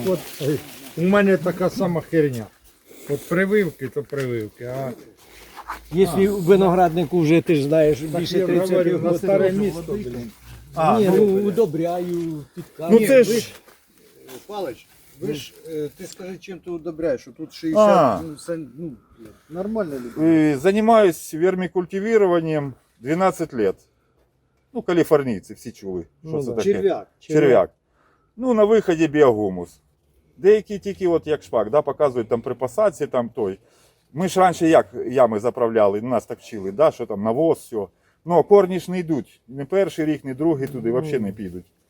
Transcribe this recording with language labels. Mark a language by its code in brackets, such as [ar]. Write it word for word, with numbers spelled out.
[uk] так от, е, у мене така сама херня. От прививки, то прививки. А Якщо винограднику вже ти ж знаєш, так більше я тридцяти говорю, на років. старе місто, блін. А, Ні, ну, ну удобряю, підказую. ну це ж. Палич, ви ж, е, ти скажи, чим ти удобряєш, що тут А. шістдесят, ну, це, ну, блядь, нормально люди. [ru] Э, Занимаюсь вермикультивированием двенадцать лет. [uk] Ну, калифорнийцы все чули, що Ну це да. таке. Черв'як. Черв'як. Ну, на виході біогумус. Деякі тільки, от як шпак, да, показують там при посадці, там той. Ми ж раніше як ями заправляли, нас так вчили, да, що там навоз, все. Ну, а корні ж не йдуть. Не перший рік, не другий туди взагалі не підуть.